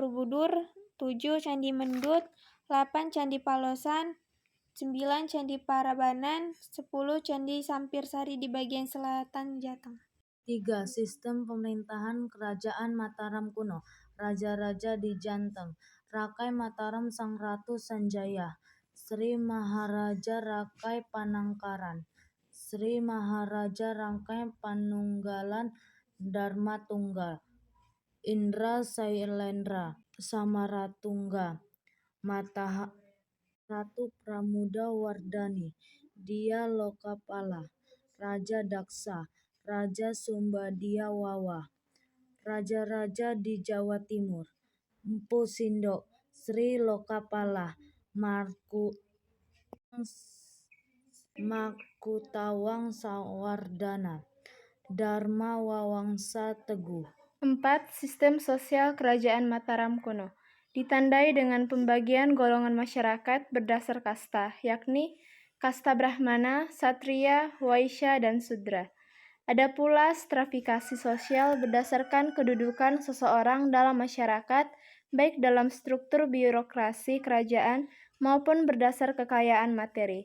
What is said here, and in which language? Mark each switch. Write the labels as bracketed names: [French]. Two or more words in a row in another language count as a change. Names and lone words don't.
[Indonesian] Candi Borobudur, 7. Candi Mendut, 8. Candi Palosan, 9. Candi Parabanan, 10. Candi Sampirsari di bagian selatan Jateng. 3. Sistem pemerintahan Kerajaan Mataram kuno. Raja-raja di Jateng. Rakai Mataram Sang Ratu Sanjaya, Sri Maharaja Rakai Panangkaran, Sri Maharaja Rakai Panunggalan Dharma Tunggal, Indra Sailendra Samaratungga, Ratu Pramuda Wardani, Dia Lokapala, Raja Daksa, Raja Sumbadia Wawa, Raja-raja di Jawa Timur, Empu Sindok, Sri Lokapala, Makutawang Sawardana, Dharma Wawangsa Teguh. 4. Sistem sosial Kerajaan Mataram kuno ditandai dengan pembagian golongan masyarakat berdasar kasta, yakni kasta Brahmana, Satria, Waisya, dan Sudra. Ada pula stratifikasi sosial berdasarkan kedudukan seseorang dalam masyarakat, baik dalam struktur birokrasi kerajaan maupun berdasar kekayaan materi.